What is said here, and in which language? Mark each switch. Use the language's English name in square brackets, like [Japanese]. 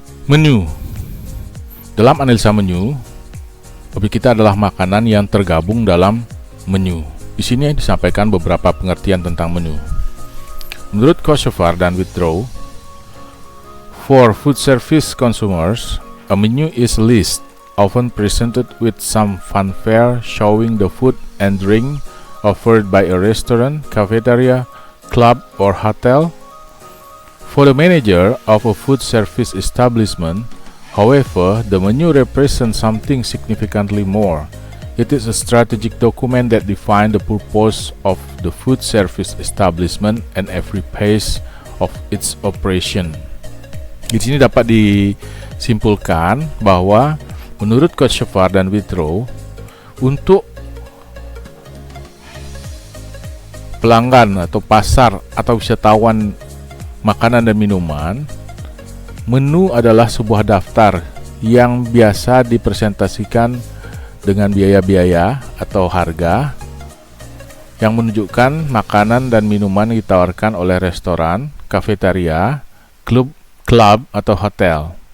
[Indonesian] Menu. Dalam analisa menu, objek kita adalah makanan yang tergabung dalam menu. Di sini disampaikan beberapa pengertian tentang menu. Menurut Kosovar dan Withrow, [English] for food service consumers, a menu is a list often presented with some fanfare showing the food and drink offered by a restaurant, cafeteria, club, or hotel. For the manager of a food service establishment, however, the menu represents something significantly more. It is a strategic document that defines the purpose of the food service establishment and every phase of its operation. [Indonesian] Di sini dapat disimpulkan bahwa menurut Kosovar dan Withrow, untuk pelanggan atau pasar atau wisatawan makanan dan minuman, menu adalah sebuah daftar yang biasa dipresentasikan dengan biaya-biaya atau harga yang menunjukkan makanan dan minuman yang ditawarkan oleh restoran, kafeteria, klub atau hotel.